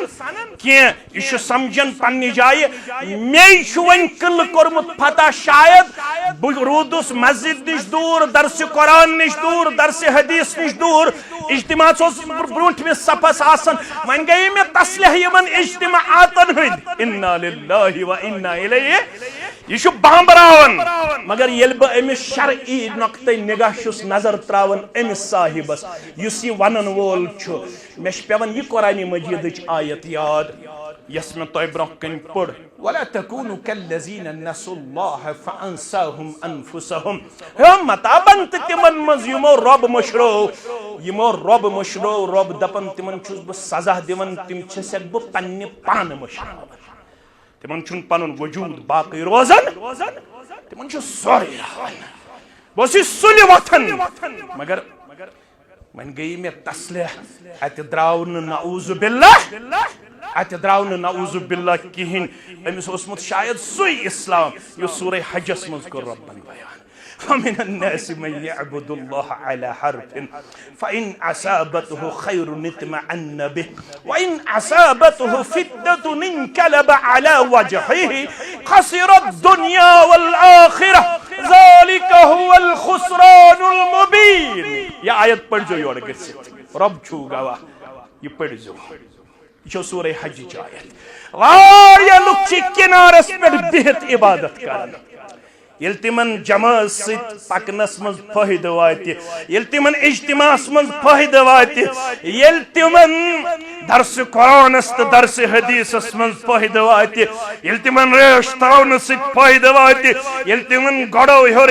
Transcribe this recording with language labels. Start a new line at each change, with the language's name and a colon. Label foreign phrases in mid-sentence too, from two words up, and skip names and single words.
Kashmiri: کینٛہہ یہِ چھُ سمجھان پننہِ جایہِ مے چھُ وۄنۍ قلعہٕ کوٚرمُت فتح شاید بہٕ روٗدُس مسجد نِش دوٗر درسِ قرآن نِش دوٗر درسِ حدیث نِش دوٗر اجتماعس اوسُس بہٕ برٛونٛٹھمِس صفس آسان وۄنۍ گٔیے مےٚ تسلیہ یِمن اجتماعاتن ہٕنٛدۍ
Arabic: انا للہ و انا الیہ
Kashmiri: یہ چھُ بامبراوان مگر ییٚلہِ بہٕ أمِس شرعی نۄقطے نگاہ چھُس نظر تراوان أمِس صاحبس یُس یہِ ونن وول چھُ مےٚ چھِ پیوان یہِ قرآنِ مجیدٕچ آیت یاد یس مےٚ تۄہہِ برونٛہہ کَنہِ پٔر
Arabic: ولا تكونوا كالذين نسوا الله فانساهم انفسهم
Kashmiri: مطابن تہٕ تِمن منٛز یِمو رۄب مٔشرو رۄب دپان تِمن چھُس بہٕ سزا دِوان تِم چھسکھ بہٕ پننہِ پانہٕ مٔشراوان تِمن چھُنہٕ پنُن وجوٗد باقٕے روزان تِمن چھُ سورُے راوان بہٕ اوسُے سُلہِ وۄتھان مگر وۄنۍ گٔیے مےٚ تسلیہ اتہِ درٛاو نہٕ نعوذ باللہ کِہیٖنۍ أمِس اوسمُت شاید سُے اسلام یُس سورہ حجس منٛز کوٚر رۄبن بیان
Arabic: ومن الناس من يعبد الله على حرف فإن أصابته خير اطمأن به وإن أصابته فتنة انقلب على وجهه خسر الدنيا والآخرة ذلك هو الخسران المبين.
Kashmiri: یہ آیت پڑھ جو یور گژھِتھ رب چھو گواہ یہ پڑھ جو یہ چھو سورہ حج چ آیت. واریاہ لُکھ چھِ کنارس پٮ۪ٹھ بِہِتھ عبادت کران. یل تمن جماعت ست پکنس من فائدہ واتہ یل تمن اجتماعس من فائدہ واتہ یل تمن درس قرآنس تو درس حدیثس من فائدہ واتہ یل تمن ریش تھاون ست فائدہ واتہ یل تمن گڑو ہور